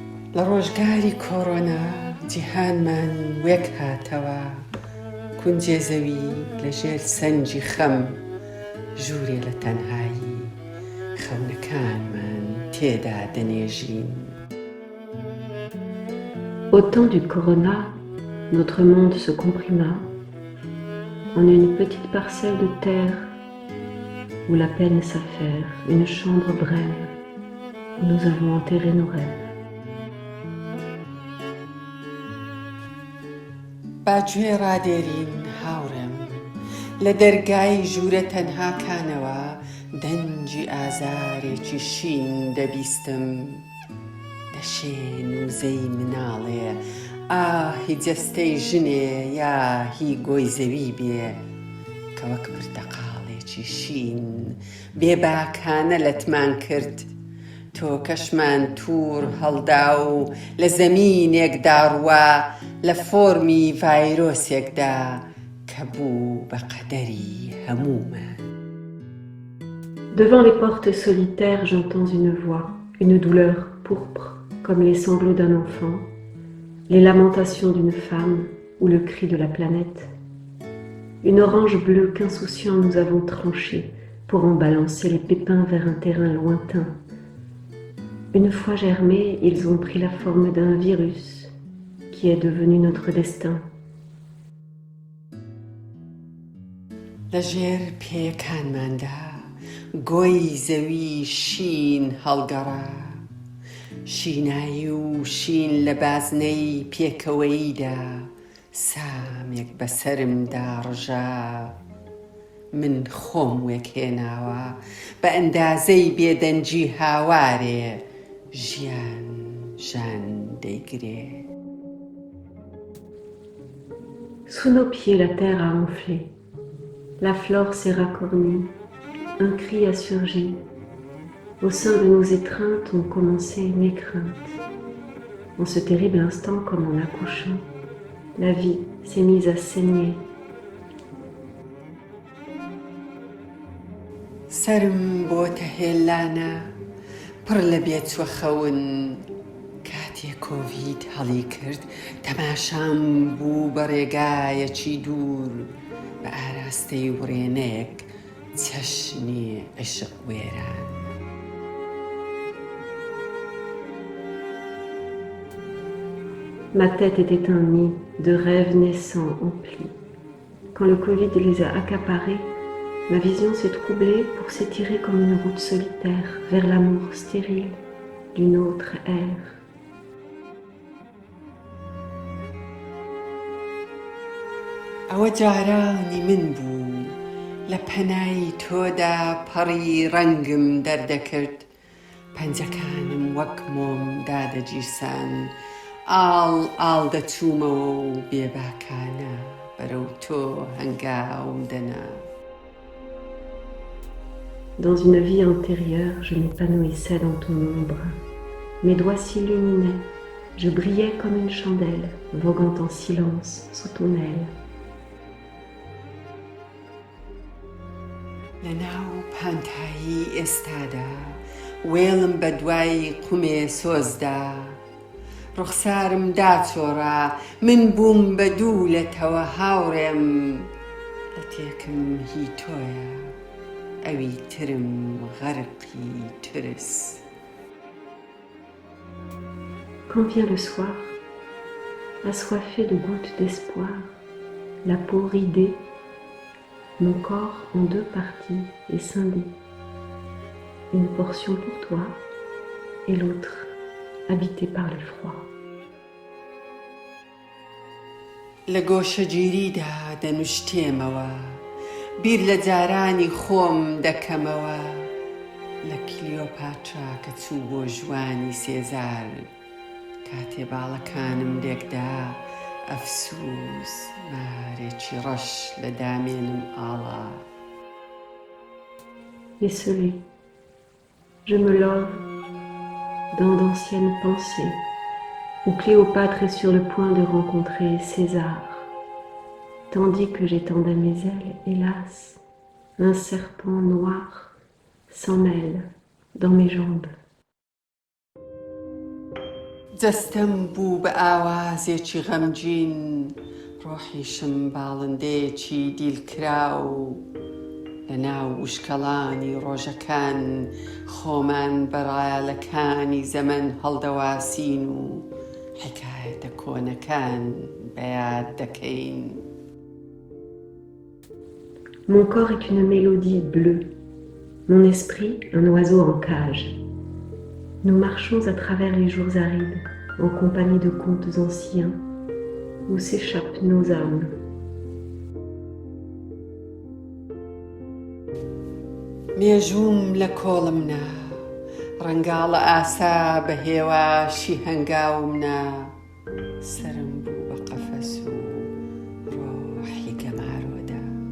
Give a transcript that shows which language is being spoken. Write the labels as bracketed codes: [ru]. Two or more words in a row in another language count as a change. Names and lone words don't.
[ckb] لە ڕۆژگاری کۆڕۆنا جیهانمان وێک هاتەوە کونجێ زەوی لەژێر سەنجی خەم ژوورێ لە تەنهایی خەونەکانمان تێدا دەنێژین. [fr] Au temps du corona, notre monde se comprima en une petite parcelle de terre où la peine s'affaire, une chambre brève où nous avons enterré nos rêves. [ckb] باگوێ ڕادێرین هاوڕێم لە دەرگای ژوورە تەنهاکانەوە دەنجی ئازارێکی شین دەبیستم دەشێن وزەی مناڵێ ئاهی جەستەی ژنێ یا هی گۆی زەوی بێ کە وەک پرتەقاڵێکی شین بێباکانە لەتمان کرد تۆ کەشمان توور هەڵدا و لە زەمینێکدا ڕوا لە فۆرمی ڤایرۆسێکدا کە بوو بە قەدەری هەموومان. [fr] Devant les portes solitaires, j'entends une voix, une douleur pourpre, comme les sanglots d'un enfant, les lamentations d'une femme ou le cri de la planète. Une orange bleue qu'insouciants nous avons tranchée pour en balancer les pépins vers un terrain lointain. Une fois germés, ils ont pris la forme d'un virus qui est devenu notre destin. [ckb] لەژێر پێیەکانماندا گۆی زەوی شین هەڵگەڕا شینایی و شین لە بازنەی پێکەوەییدا سامێک بەسەرمدا ڕژا من خۆم وێکهێناوە بە ئەندازەی بێدەنجی هاوارێ ژیان ژان دەیگرێ. [fr] Sous nos pieds, la terre a enflé. La flore s'est racornie. Un cri a surgi. Au sein de nos étreintes ont commencé mes craintes. En ce terrible instant, comme en accouchant, la vie s'est mise à saigner. [ckb] سرم بۆتە هێلانە پڕ لە بێچوەخەون کاتێک کۆڤید هەڵی کرد تەماشام بوو بە ڕێگایەکی دوور بە ئاراستەی وڕێنەیەک چەشنی عشق وێران. [fr] Ma tête était un nid de rêves naissants emplis. Quand le Covid les a accaparés, ma vision s'est troublée pour s'étirer comme une route solitaire vers l'amour stérile d'une autre ère. [ckb] ئەوە جارانی من بوو لە پەنای تۆدا پەڕی ڕەنگم دەردەکرد پەنجەکانم وەک مۆم دادەگیرسان ئاڵ ئاڵ دەچوومەوە و بێباکانە بەرەو تۆ هەنگاوم دەنا. [fr] Dans une vie antérieure, je m'épanouissais dans ton ombre. Mes doigts s'illuminaient, je brillais comme une chandelle, voguant en silence sous ton aile. [ckb] لەناو پانتایی ئێستادا وێڵم بە دوای قومێ سۆزدا ڕوخسارم داچۆڕا من بووم بە دوو لەتەوە هاوڕێم لە تێکم هی تۆیە ئەوی ترم غەرقی ترس. [fr] Quand vient le soir, assoiffé de gouttes d'espoir, la peau ridée, mon corps en deux parties est scindé. Une portion pour toi et l'autre habitée par l'effroi. [ckb] لە گۆشەگیریدا دەنوشتێمەوە بیر لە جارانی خۆم دەکەمەوە لە کلیۆپاترا کە چوو بۆ ژوانی سێزار کاتێ باڵەکانم لێکدا ئەفسوس مارێکی ڕەش لە دامێنم ئاڵا. [fr] Esselée, je me love dans d'anciennes pensées où Cléopâtre est sur le point de rencontrer César, tandis que j'étendais mes ailes, hélas, un serpent noir s'en mêle dans mes jambes. جەستەم بوو بە ئاوازێکی غەمگین ڕۆحیشم باڵندەیەکی دیلکراو لەناو وشکەڵانی ڕۆژەکان خۆمان بەڕایەڵەکانی زەمن هەڵدەواسین و حکایەتە کۆنەکان بەیاد دەکەین. Mon corps est une mélodie bleue, mon esprit un oiseau en cage. Nous marchons à travers les jours arides, en compagnie de contes anciens, où s'échappent nos âmes. [ckb] مێژووم لە کۆڵمنا ڕەنگاڵە ئاسا بە هێواشی هەنگاومنا سرم بوو بە قەفەس و ڕۆحی گەمارۆدا.